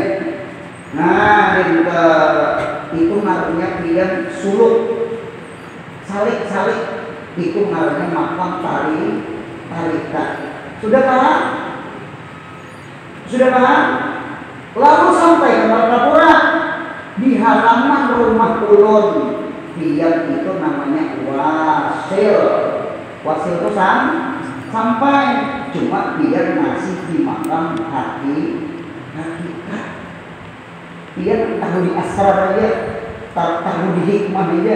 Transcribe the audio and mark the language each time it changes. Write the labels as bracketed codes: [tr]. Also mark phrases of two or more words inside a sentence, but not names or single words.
[bjn] Nah, itu namanya pian suluk. [id] Salik itu namanya makam tarikat. Sudah paham? Sudah paham? Lalu sampai ke Martapura, di halaman rumah ulun, dia itu namanya wasil. Wasil itu sampai, cuma dia masih di makam hakikat. Dia tahu di asrar aja, tahu di hikmah aja.